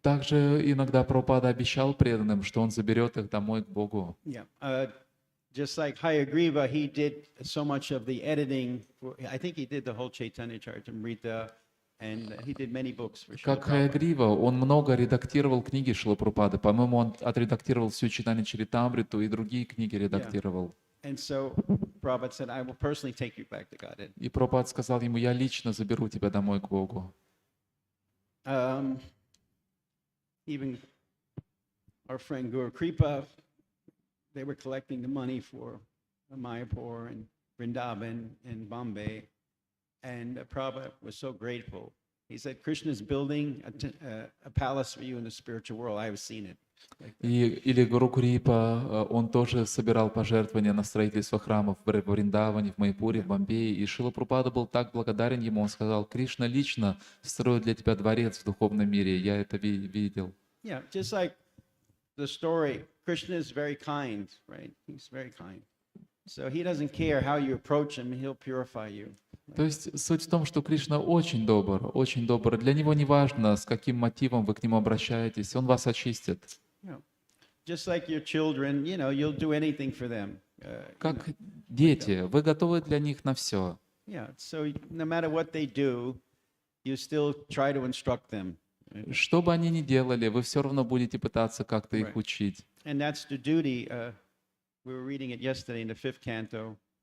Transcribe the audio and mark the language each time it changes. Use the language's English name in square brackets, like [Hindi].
[Russian] Также иногда Прабхупада обещал преданным, что он заберет их домой к Богу. [English] Yeah. Just like Hayagriva, he did so much of the editing. I think he did the whole Chaitanya Charitamrita, and he did many books for Srila [Russian] Как [English] Prabhupada. [Russian] Хаягрива, он много редактировал книги Шрилы Прабхупады. По-моему, он отредактировал всю Чайтанья Чаритамриту и другие книги редактировал. [English] And so Prabhupada said, "I will personally take you back to Godhead." [Russian] И Прабхупада сказал ему, я лично заберу тебя домой к Богу. [English] Even our friend Guru Kripa, they were collecting the money for Mayapur and Vrindavan and Bombay, and Prabhupada was so grateful. He said, "Krishna's building a palace for you in the spiritual world. I have seen it." [Russian] Или Гуру Крипа, он тоже собирал пожертвования на строительство храмов в Вриндаване, в Майпуре, в Бомбее. И Шрила Прабхупада был так благодарен ему, он сказал, Кришна лично строит для тебя дворец в духовном мире, я это видел. [English] Yeah, just like the story, Krishna is very kind, right? He's very kind. So he doesn't care how you approach him, he'll purify you. [Russian] То есть суть в том, что Кришна очень добр, очень добр. Для него не важно, с каким мотивом вы к нему обращаетесь, он вас очистит. [English] Just like your children, you'll do anything for them. [Russian] Как дети, вы готовы для них на все. [English] Yeah, so no matter what they do, you still try to instruct them. [Russian] Что бы они ни делали, вы все равно будете пытаться как-то их [English] Right. [Russian] учить. [English] And that's the duty. We were reading it yesterday in the 5th canto.